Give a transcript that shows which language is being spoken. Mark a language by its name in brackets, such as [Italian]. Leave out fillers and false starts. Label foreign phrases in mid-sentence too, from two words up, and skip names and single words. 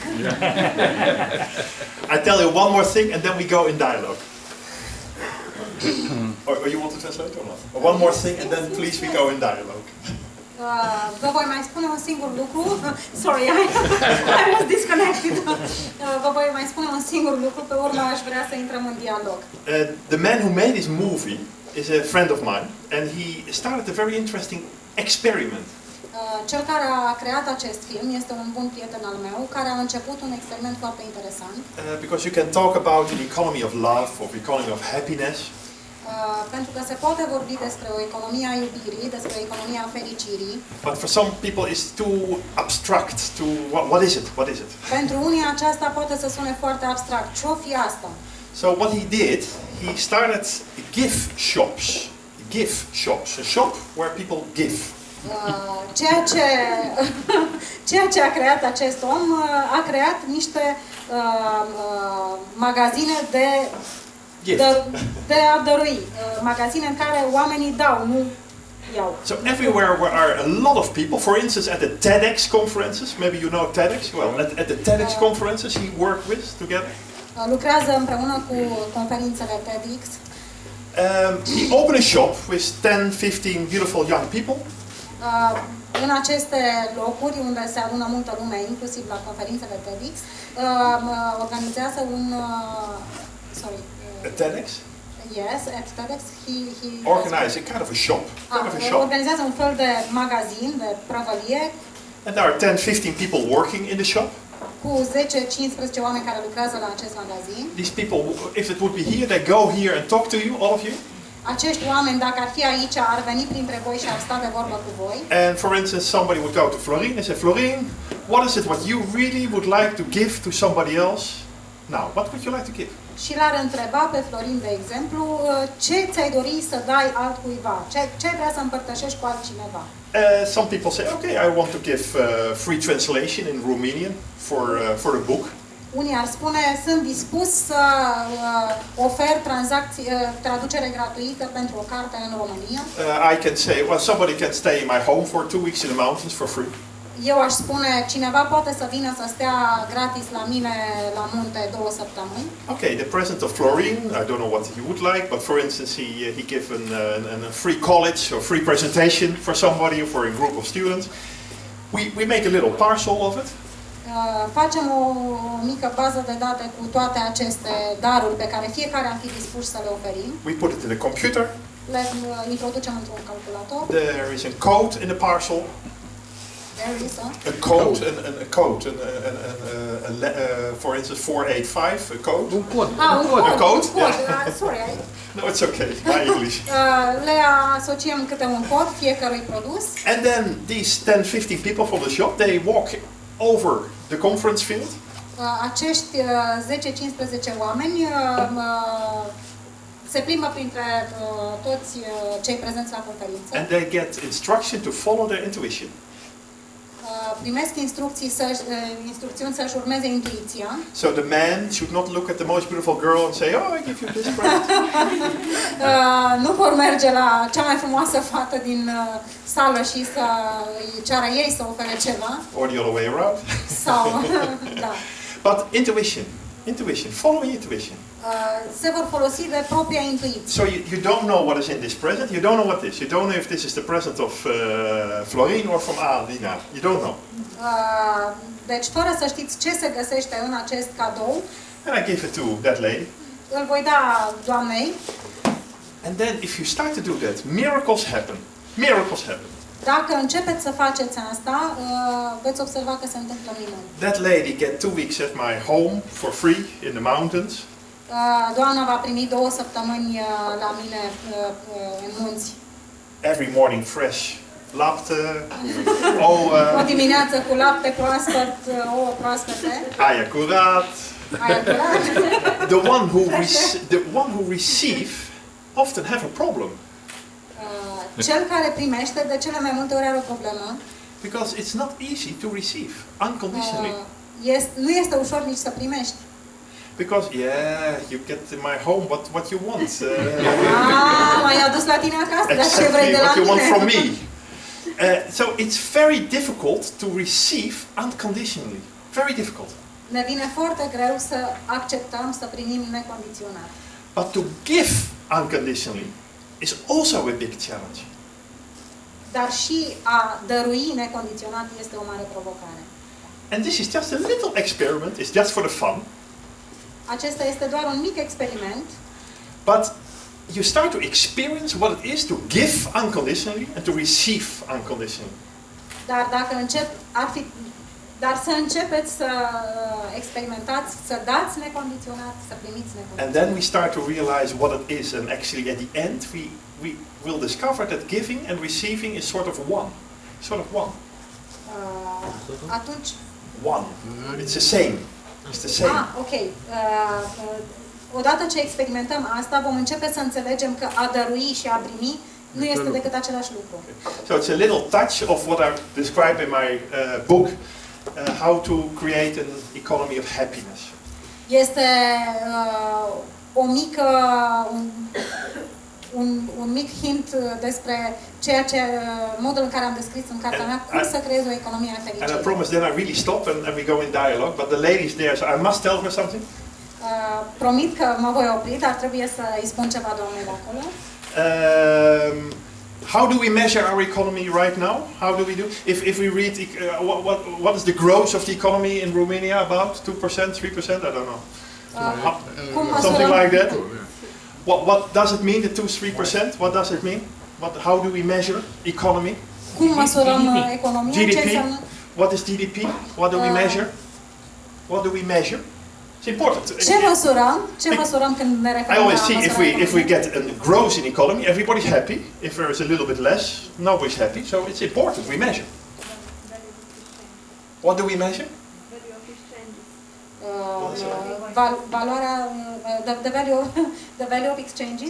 [English] I tell you one more thing and then we go in dialogue. or you want to translate or not? Or one more thing and then please we go in dialogue. [Romanian] Vă voi mai spune un singur lucru. [English] Sorry, I was disconnected. [Romanian] Vă voi mai spune un singur lucru, pe urmă aș vrea să intrăm în dialog. [English] The man who made this movie is a friend of mine and he started a very interesting experiment. [Romanian] Cel care a creat acest film este un bun prieten al meu, care a început un experiment foarte interesant. [English] Because you can talk about an economy of love, or economy of happiness. [Romanian] Pentru că se poate vorbi despre o economie a iubirii, despre o economie a fericirii. [English] But for some people it's too abstract. What is it? What is it? [Romanian] Pentru unii aceasta poate să sune foarte abstract. Ce-o fi asta? [English] So what he did, he started gift shops. Gift shops, a shop where people give. [Romanian] Ceea ce a creat acest om, a creat niște magazine de a dărui, magazine în care oamenii dau, nu iau. [English] So everywhere there are a lot of people, for instance at the TEDx conferences, maybe you know TEDx, well at the TEDx conferences he worked with together. [Romanian] Lucrează împreună cu conferințele TEDx. [English] He opened a shop with 10-15 beautiful young people. [Romanian] În aceste locuri unde se adună multă lume, inclusiv la conferințele TEDx, organizează un TEDx? [English] Yes, at TEDx he organized a kind of a shop. [Romanian] Organizează un fel de magazin, de prăvălie. [English] And there are 10-15 people working in the shop. [Romanian] Cu 10-15 oameni care lucrează la acest magazin. [English] These people, if it would be here, they go here and talk to you, all of you. [Romanian] Acești oameni, dacă ar fi aici, ar veni printre voi și ar sta de vorbă cu voi. [English] And for instance, somebody would go to Florine and say, Florine, what is it what you really would like to give to somebody else? Now, what would you like to give? [Romanian] și l-ar întreba pe Florin, de exemplu, ce ți-ai dori să dai altcuiva? Ce ai vrea să împărtășești cu altcineva? [English] Some people say, okay, I want to give free translation in Romanian for a book. [Romanian] Unii ar spune, sunt dispus să ofer traducere gratuită pentru o carte în România. [English] I can say, well, somebody can stay in my home for 2 weeks in the mountains for free. [Romanian] Eu aș spune, cineva poate să vină să stea gratis la mine la munte 2 săptămâni. [English] Okay, the president of Florin, I don't know what he would like, but for instance, he gave a free college or free presentation for somebody or for a group of students. We make a little parcel of it. [Romanian] Facem o mică bază de date cu toate aceste daruri pe care fiecare am fi dispuși să le oferim. [English] We put it in a computer. [Romanian] Le introducem într-un calculator. [English] There is a code in the parcel. There is a code, a code, for instance 485, a code. [Romanian] Un cod. [English] A code. Sorry. No, it's okay. My English. [Romanian] Le asociem câte un cod fiecărui produs. [English] And then these 10-15 people from the shop, they walk over the conference field. [Romanian] Acești 10-15 oameni se plimbă printre toți cei prezenți la conferință. [English] And they get instruction to follow their intuition. [Romanian] Primesc instrucțiuni să-și urmeze intuiția. [English] So the man should not look at the most beautiful girl and say, "Oh, I give you this present." [Romanian] Nu vor merge la cea mai frumoasă fată din sală și să îi ceară ei să ofere ceva. [English] Or the other way around. [Romanian] Sau, da. [English] But intuition, following intuition. [Romanian] Se vor folosi de propria intuiție. [English] So you don't know what is in this present. You don't know what this. You don't know if this is the present of Florin or from Alina. You don't know. [Romanian] Deci, fără să știți ce se găsește în acest cadou, [English] and I give it to that lady. [Romanian] Îl voi da doamnei. [English] And then, if you start to do that, miracles happen. Miracles happen. [Romanian] Dacă începeți să faceți asta, veți observa că se întâmplă minuni. [English] That lady get 2 weeks at my home for free in the mountains. [Romanian] Doamna va primi 2 săptămâni la mine în munți. [English] Every morning fresh lapte. [Romanian] O dimineață cu lapte proaspăt, ouă proaspete. Aia curat. Aia curat. [English] The one who receive often have a problem. [Romanian] Cel care primește de cele mai multe ori are o problemă. [English] Because it's not easy to receive unconditionally. [Romanian] Nu este ușor nici să primești. [English] Because you get in my home what you want. [Romanian] M-ai adus la tine acasă, dar ce vrei de la [English] what you want from [Romanian] mine? [English] me. So it's very difficult to receive unconditionally. Very difficult. [Romanian] Ne vine foarte greu să acceptăm, să primim necondiționat. [English] But to give unconditionally is also a big challenge. [Romanian] Dar și a dărui necondiționat este o mare provocare. [English] And this is just a little experiment. It's just for the fun. [Romanian] Acesta este doar un mic experiment. [English] But you start to experience what it is to give unconditionally and to receive unconditionally. [Romanian] Dar să începeți să experimentați, să dați necondiționat, să primiți necondiționat. [English] And then we start to realize what it is, and actually at the end we will discover that giving and receiving is sort of one. [Romanian] Atunci. [English] One. It's the same. It's the same. Ok. [Romanian] Odată ce experimentăm asta, vom începe să înțelegem că a dărui și a primi nu este decât același lucru. [English] So it's a little touch of what I describe in my book, how to create an economy of happiness. [Romanian] Este o mică un mic hint despre ceea ce modul în care am descris în cartea mea cum să creez o economie a fericirii. [English] And I promise then I really stop and we go in dialogue, but the lady's there, so I must tell her something. [Romanian] Promit că mă voi opri, dar trebuie să îi spun ceva doamnei de acolo. [English] How do we measure our economy right now? How do we do? If we read, what is the growth of the economy in Romania? About 2%, 3%? I don't know. Something like that. What does it mean? The 2-3%? What does it mean? How do we measure economy? [Romanian] Cum măsurăm economia? [English] GDP. What is GDP? What do we measure? What do we measure? It's important. [Romanian] Ce măsurăm când ne referim [English] I always see if we get a growth in economy, everybody's happy. If there is a little bit less, nobody's happy. So it's important we measure. What do we measure? [Romanian] valoarea, [English] the value of exchanges.